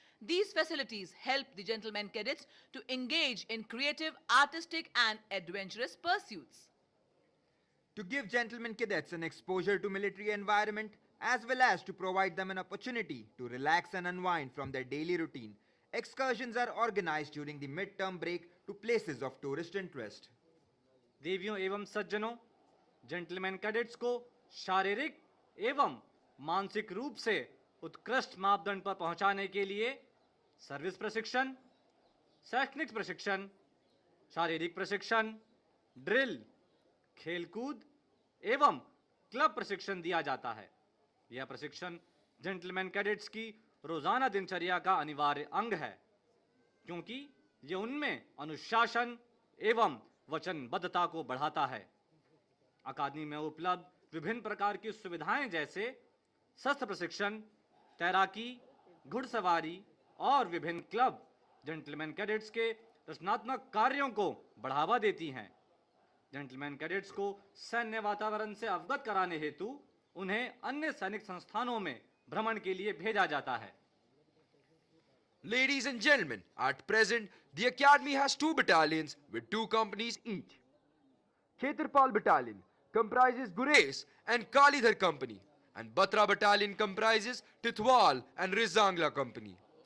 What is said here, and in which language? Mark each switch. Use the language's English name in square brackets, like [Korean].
[English] These facilities help the gentlemen cadets to engage in creative, artistic and adventurous pursuits. To give gentlemen cadets an exposure to military environment as well as to provide them an opportunity to relax and unwind from their daily routine, excursions are organized during the mid-term break to places of tourist interest. [Hindi] देवियों एवं सज्जनों, gentleman cadets को शारीरिक एवं मानसिक रूप से उत्कृष्ट मापदंड पर पहुंचाने के लिए सर्विस प्रशिक्षण, शैक्षणिक प्रशिक्षण, शारीरिक प्रशिक्षण, ड्रिल, खेलकूद एवं क्लब प्रशिक्षण दिया जाता है। यह प्रशिक्षण जेंटलमैन कैडेट्स की रोजाना दिनचर्या का अनिवार्य अंग है, क्योंकि यह उनमें अनुशासन एवं वचनबद्धता को बढ़ाता है। अकादमी में उपलब्ध विभिन्न प्रकार की सुविधाएं जैसे शस्त्र प्रशिक्षण, तैराकी, घुड़सवारी और विभिन्न क्लब जेंटलमैन कैडेट्स के रचनात्मक कार्यों को बढ़ावा देती हैं। जेंटलमैन कैडेट्स को सैन्य वातावरण से अवगत कराने हेतु उन्हें अन्य सैनिक संस्थानों में भ्रमण के लिए भेजा जाता है। [English] Ladies and gentlemen, at present, the Academy has 2 battalions with 2 companies each. Khetarpal Battalion comprises Gurays and Kalidhar Company, and Batra Battalion comprises Tithwal and Rizangla Company.